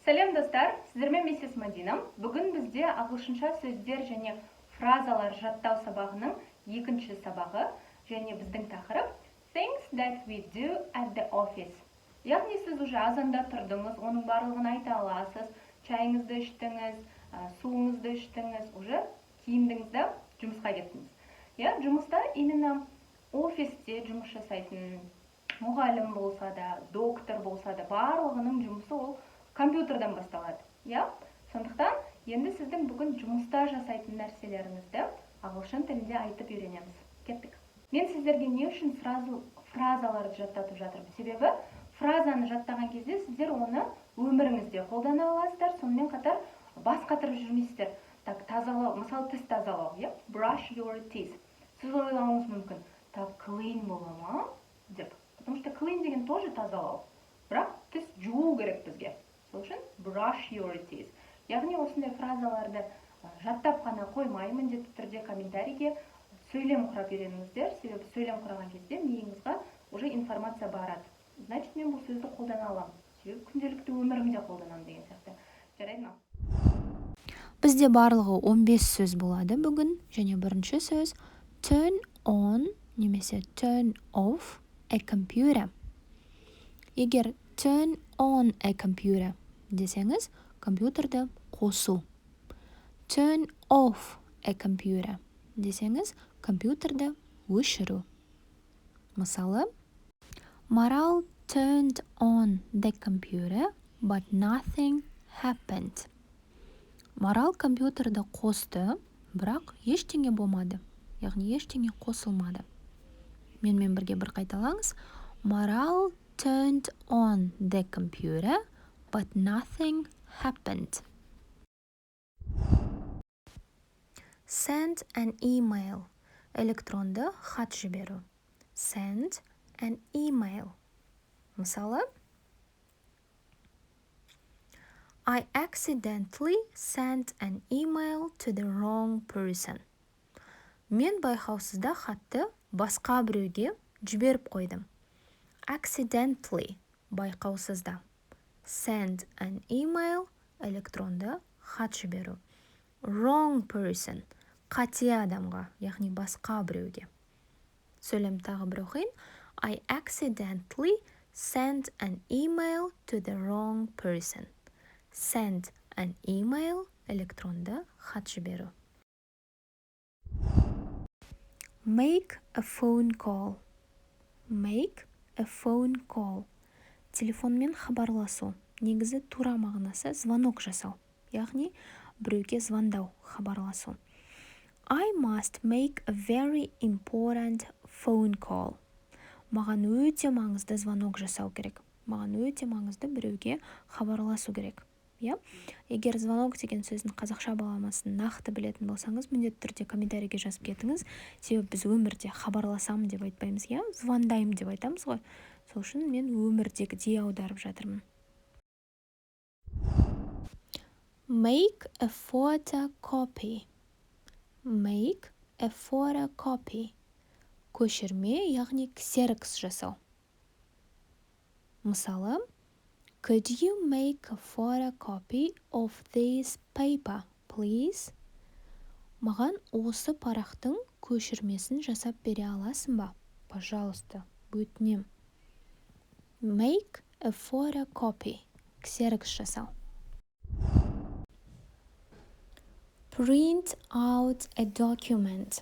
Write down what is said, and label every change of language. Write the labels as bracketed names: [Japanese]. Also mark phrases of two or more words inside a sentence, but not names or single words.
[Kazakh] Сәлем достар, сіздермен миссис Мадина. Бүгін бізде ағылшынша сөздер және фразалар жаттау сабағының екінші сабағы және біздің тақырып [English] Things that we do at the office. [Kazakh] Яғни сіз уже азанда тұрдыңыз, оның барлығын айта аласыз, чайыңызды іштіңіз, суыңызды іштіңіз, уже киіндіңізді, жұмысқа кеттіңіз. Жұмыста именно офисте жұмыс жасайтын мұғалім болса да, доктор болса да, барлығының жұмысы ол компьютерден басталады. Сондықтан енді сіздің бүгін жұмыста жасайтын нәрселеріңізді ағылшын тілінде айтып үйренеміз. Кеттік. Мен сіздерге не үшін фразаларды жаттатып жатырмын? Себебі фразаны жаттаған кезде сіздер оны өміріңізде қолдана аласыздар, сонымен қатар бас қатырып жүрмейсіздер. Тазалау, мысалы тіс тазалау, [English] brush your teeth. [Kazakh] Сіз ойлауыңыз мүмкін, clean бола ма деп. [Russian] Потому что [Kazakh] clean деген тоже тазалау. Бірақ тіс жуу керек бізге. Сол үшін [English] brush your teeth. [Kazakh] Яғни осындай фразаларды жаттап қана қоймай, міндетті түрде комментарийге сөйлем құрап үйреніңіздер. Себебі сөйлем құраған кезде миыңызға уже информация барады. Значит, мен бұл сөзді қолдана аламын. Себебі күнделікті өмірімде қолданамын деген сияқты. Жарайды ма? Бізде барлығы 15 сөз болады бүгін, және бірінші сөз [English] turn on [Kazakh] немесе [English] turn off a computer. [Kazakh] Егер [English] turn on a computer [Kazakh] десеңіз, компьютерді қосу. [English] Turn off a computer [Kazakh] десеңіз, компьютерді өшіру. [English] Мысалы, Марал turned on the computer, but nothing happened. [Kazakh] Марал компьютерді қосты, бірақ ештеңе болмады. Яғни ештеңе қосылмады. Менімен бірге бір қайталаңыз. [English] Марал turned on the computer, but nothing happened. Send an email. [Kazakh] Электронды хат жіберу. [English] Send an email. Мысалы, I accidentally sent an email to the wrong person. [Kazakh] Мен байқаусызда хатты басқа біреуге жіберіп қойдым. Accidentally, байқаусызда. [English] Send an email, [Kazakh] электронды хат жіберу. [English] Wrong person, [Kazakh] қате адамға, яғни басқа біреуге. Сөйлем тағы бір оқиын. [English] I accidentally sent an email to the wrong person. Send an email, [Kazakh] электронды хат жіберу. [English] Make a phone call. Make a phone call. [Kazakh] Телефонмен хабарласу. Негізі тура мағынасы звонок жасау. Яғни біреуге звондау, хабарласу. [English] I must make a very important phone call. [Kazakh] Маған өте маңызды звонок жасау керек. Маған өте маңызды біреуге хабарласу керек. Егер звонок деген сөздің қазақша баламасын нақты білетін болсаңыз, міндетті түрде комментарийге жазып кетіңіз. Себебі біз өмірде хабарласамын деп айтпаймыз, звондаймын деп айтамыз ғой. Сол үшін мен өмірдегідей аударып жатырмын. [English] Make a photocopy. Make a photocopy. [Kazakh] Көшірме, яғни ксерокс жасау. Мысалы, [English] could you make a photocopy of this paper, please? [Kazakh] Маған осы парақтың көшірмесін жасап бере аласың ба? Пожалуйста, өтінем. [English] Make a photocopy. [Kazakh] Ксерокс жасау. [English] Print out a document.